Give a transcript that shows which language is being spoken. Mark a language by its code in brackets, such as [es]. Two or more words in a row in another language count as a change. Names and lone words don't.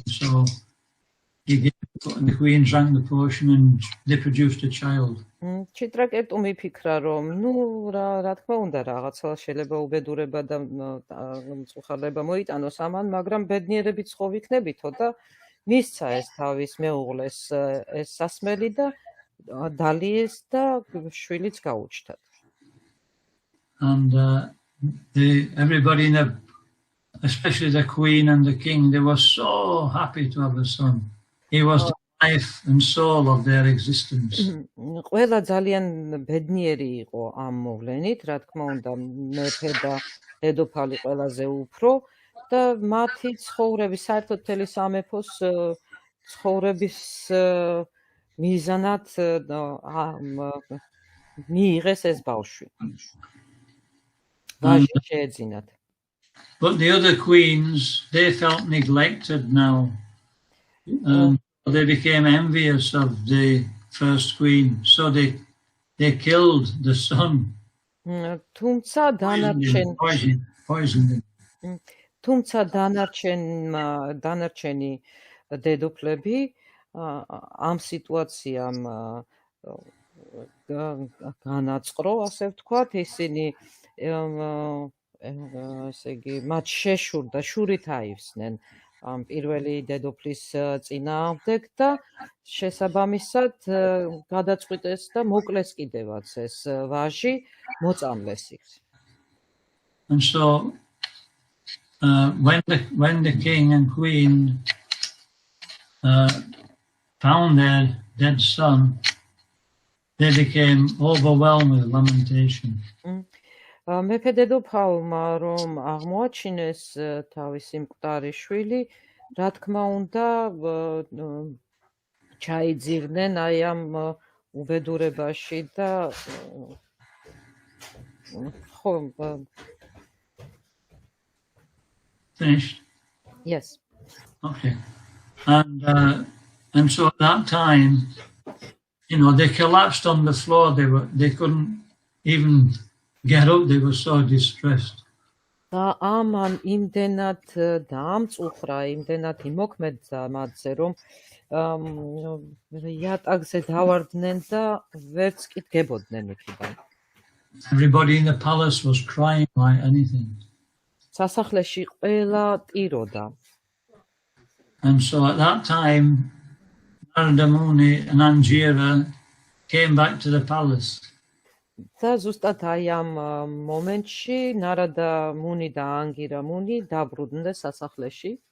[en] So the queen drank the potion and they produced a child. [ka] Chitraketu მიფიქრა, რომ რა თქმა უნდა, რაღაცა შეიძლება უბედურება და მწუხარება მოიტანოს ამან, მაგრამ ბედნიერებიც ხო ვიქნებითო და მისცა ეს თავის მეუღლეს ეს სასმელი და დალიეს და შვილიც გაუჩნდათ. [en] And everybody, especially the queen and the king, they were so happy to have a son. He was the life and soul of their existence. [ka] ყველა ძალიან ბედნიერი იყო ამ მოვლენით, რა თქმა უნდა, მეფე და დედოფალი ყველაზე უფრო და მათი ცხოვრების, საერთოდ მთელი სამეფოს ცხოვრების მიზანად მიიღეს ეს ბავშვი. ვაჟი შეეძინათ. [en] But the other queens, they felt neglected now. They became envious of the first queen, so they killed the son. [ka] თუმცა დანარჩენი დედოფლები ამ სიტუაციამ განაწყრო, ასე ვთქვათ, ისინი ესე იგი მათ შეშურდა, შურით აივსნენ ამ პირველი დედოფლის წინააღმდეგ და შესაბამისად გადაწყვიტეს და მოკლეს კიდევაც ეს ვაჟი, მოწამლეს იქ. [en] And so when the king and queen found their dead son, they became overwhelmed with lamentation. [ka] მეფე დედოფალმა რომ აღმოაჩინეს თავისი მკვდარი შვილი, რა თქმა უნდა, ჩაიძირდნენ აი ამ უბედურებაში და ხო [en] Finished? Yes. Okay. And so at that time, they collapsed on the floor. They couldn't even get up. They were so distressed. [ka] და ამან იმდენად დაამწუხრა, იმდენად იმოქმედა მათზე, რომ იატაკზე დავარდნენ და ვერც კი დგებოდნენ იქიდან. [en] Everybody in the palace was crying like anything. [ka] სასახლეში ყველა ტიროდა. [en] And so at that time, Narada Muni and Angira came back to the palace. [ka] და ზუსტად აი ამ მომენტში ნარადა მუნი და ანგირა მუნი დაბრუნდნენ სასახლეში.